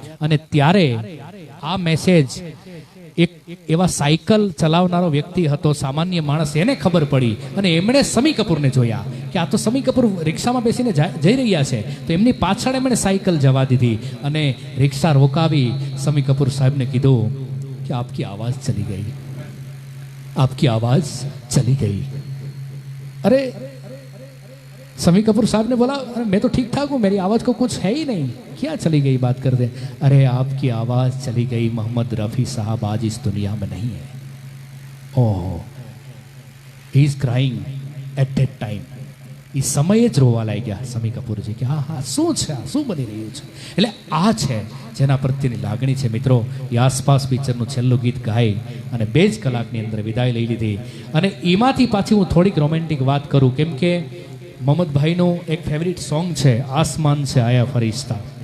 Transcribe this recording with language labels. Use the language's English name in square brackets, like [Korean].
[Gujarati] અને ત્યારે આ મેસેજ એક એવા સાયકલ ચલાવનારો વ્યક્તિ હતો, સામાન્ય માણસ, એને ખબર પડી અને એમણે શમ્મી કપૂરને જોયા કે આ તો શમ્મી કપૂર રિક્ષામાં બેસીને જઈ રહ્યા છે, તો એમની પાછળ એમણે સાયકલ જવા દીધી અને રિક્ષા રોકાવી શમ્મી કપૂર સાહેબને કીધું [Hindi] कि आपकी आवाज चली गई, आपकी आवाज चली गई. अरे शम्मी कपूर साहब ने बोला, अरे मैं तो ठीक ठाक हूँ, मेरी आवाज को कुछ है ही नहीं, क्या चली गई बात करते. अरे आपकी आवाज चली गई, मोहम्मद रफी साहब आज इस दुनिया में नहीं है. [English] Oh, he is crying at that time. [Gujarati] એ સમયે જ રોવા લાગ્યા શમ્મી કપૂરજી કે હા હા શું છે, શું બની રહ્યું છે. એટલે આ છે જેના પ્રત્યેની લાગણી છે. મિત્રો એ આસપાસ પિક્ચરનું છેલ્લું ગીત ગાઈ અને 2 જ કલાકની અંદર વિદાય લઈ લીધી. અને એમાંથી પાછી હું થોડીક રોમેન્ટિક વાત કરું, કેમ કે મોહમ્મદભાઈનું એક ફેવરિટ સોંગ છે આસમાન છે આયા ફરિશ્તા.